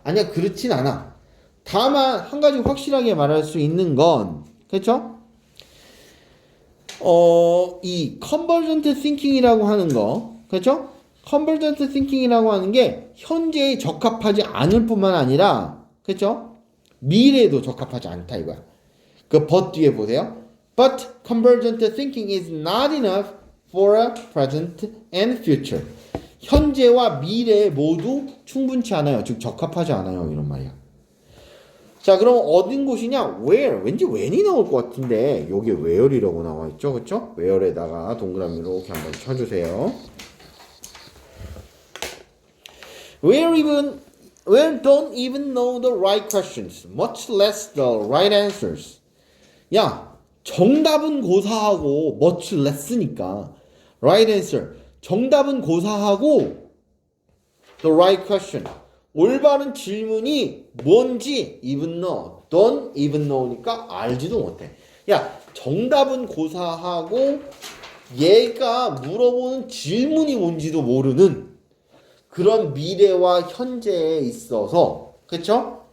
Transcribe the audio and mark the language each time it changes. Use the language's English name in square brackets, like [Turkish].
[Korean] 아니야, 그렇진 않아. 다만 한 가지 확실하게 말할 수 있는 건 그렇죠? 이 컨버전트 띵킹이라고 하는 거, 그렇죠? 컨버전트 띵킹이라고 하는 게 현재에 적합하지 않을 뿐만 아니라, 그렇죠? 미래에도 적합하지 않다 이거야. 그 but 뒤에 보세요. [English] But convergent thinking is not enough for a present and future. [Korean] 현재와 미래 모두 충분치 않아요. 즉 적합하지 않아요. 이런 말이야. 자, 그럼 어딘 곳이냐? Where. 왠지 when이 나올 것 같은데 여기에 where이라고 나와 있죠. 그렇죠? where에다가 동그라미로 이렇게 한번 쳐주세요. [English] Where don't even know the right questions, much less the right answers. [Korean] 야, 정답은 고사하고 [English] much less [Korean] 니까 right answer. 정답은 고사하고 [English] the right question. [Korean] 올바른 질문이 뭔지 [English] even know, don't even know [Korean] 니까 알지도 못해. 야, 정답은 고사하고 얘가 물어보는 질문이 뭔지도 모르는 그런 미래와 현재에 있어서, 그쵸?